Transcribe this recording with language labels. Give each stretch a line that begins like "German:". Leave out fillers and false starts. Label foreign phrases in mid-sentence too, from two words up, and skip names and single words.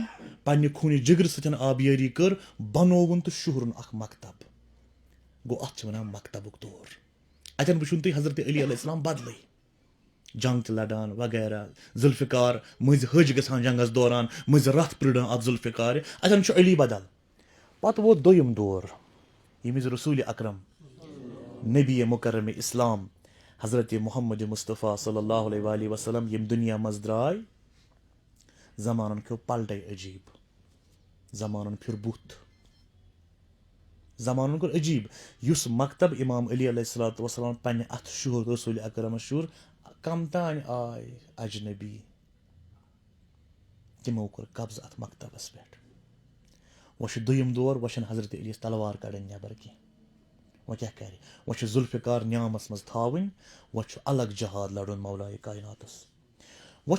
Kashmiri: پننہِ خوٗنہِ جگرٕ سۭتۍ آبیٲری کٔر بنووُن تہٕ شُہرُن اکھ مکتب گوٚو اتھ چھِ ونان مکتبُک دور اتٮ۪ن وٕچھُن تُہۍ حضرت علی
Arabic: علیہ السلام
Kashmiri: بدلٕے جنگ تہِ لڑان وغیرہ ذوالفقار مٔنٛزۍ حج گژھان جنگس دوران مٔنٛزۍ رتھ پرٕڑان اتھ ذوالفقارِ اتٮ۪ن چھُ علی بدل پتہٕ ووت دوٚیِم دور ییٚمہِ وِزِ رسول اکرم نبی مُکرم اسلام حضرت محمد مصطفیٰ
Arabic: صلی اللہ علیہ وسلم
Kashmiri: ییٚمہِ دُنیا منٛز درٛاے زمانن کھیوٚو پلٹے عجیٖب زمانن پھِر بُتھ زمانن کوٚر عجیٖب یُس مکتب امام علی
Arabic: علیہ الصلوۃ والسلام
Kashmiri: پننہِ اتھٕ شُہُر رسول اکرمس شُہُر کم تانۍ آے اجنبی تِمو کوٚر قبضہٕ اتھ مکتبس پٮ۪ٹھ وۄنۍ چھُ دوٚیِم دور وۄنۍ چھنہٕ حضرت علی یس تلوار کڑٕنۍ نٮ۪بر کینٛہہ وۄنۍ کیٛاہ کرِ وۄنۍ چھُ ذوالفقار نیامس منٛز تھاوٕنۍ وۄنۍ چھُ الگ جہاد لڑُن مولایہِ کایناتس وۄنۍ